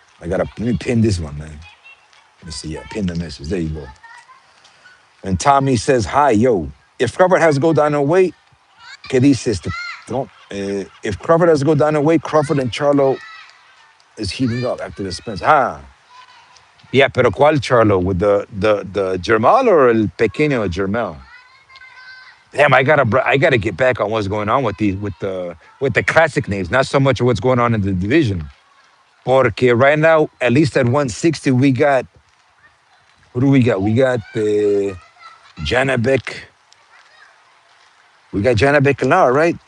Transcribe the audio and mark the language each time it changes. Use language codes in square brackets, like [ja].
[en] Let me pin this one, man. Let me see. Yeah, pin the message. There you go. And Tommy says, hi, yo. If Crawford has to go down in weight, [es] ¿qué dice este? [en] No, if Crawford has to go down in weight, Crawford and Charlo is heating up after the Spence. [es] Ah, yeah, pero ¿cuál Charlo? [en] With the Germal or [es] el pequeño [en] Germel? Damn, I gotta get back on what's going on with the classic names, not so much of what's going on in the division. [es] Porque [en] right now, at least at 160, we got who do we got? We got Janabek. We got Janabek and Lara, right?